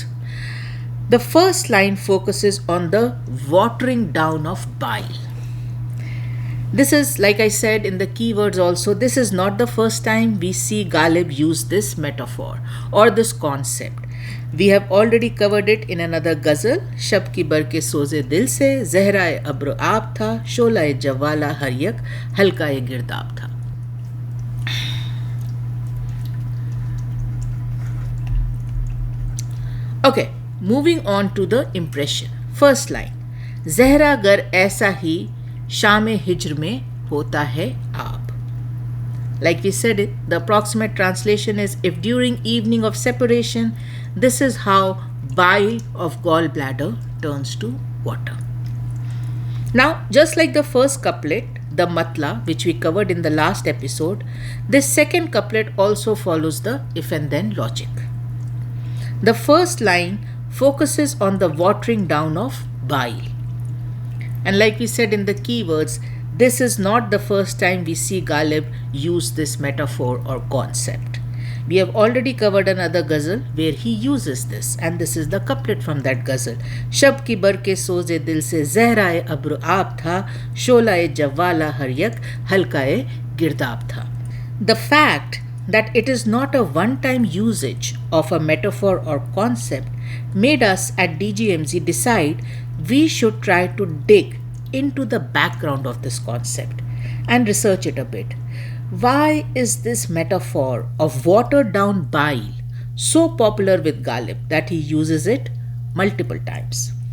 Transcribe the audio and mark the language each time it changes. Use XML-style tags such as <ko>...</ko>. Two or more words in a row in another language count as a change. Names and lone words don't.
<en>The first line focuses on the watering down of bile. This is, like I said in the keywords also, this is not the first time we see Ghalib use this metaphor or this concept. We have already covered it in another ghazal,</en> <ur>شب کی بر کے سوزِ دل سے زہرۂ ابرو آب تھا شعلہ جوالہ ہر یک حلقۂ گرداب تھا.</ur> <en>Okay, moving on to the impression. First line,</en> <ur>زہرہ گر ایسا ہی شامِ ہجر میں ہوتا ہے آپ.</ur> <en>Like we said, the approximate translation is, if during evening of separation, this is how bile of gallbladder turns to water. Now, just like the first couplet, the matla, which we covered in the last episode, this second couplet also follows the if and then logic. The first line focuses on the watering down of bile. And like we said in the keywords, this is not the first time we see Ghalib use this metaphor or concept. We have already covered another ghazal where he uses this, and this is the couplet from that ghazal.</en> <ur>شب کی بر کے سوزِ دل سے زہرہ ابرو آپ تھا شعلہ جوالہ ہر یک حلقہ گرداب تھا.</ur> <en>The fact that it is not a one-time usage of a metaphor or concept made us at DGMZ decide we should try to dig into the background of this concept and research it a bit. Why is this metaphor of watered down bile so popular with Ghalib that he uses it multiple times?</en>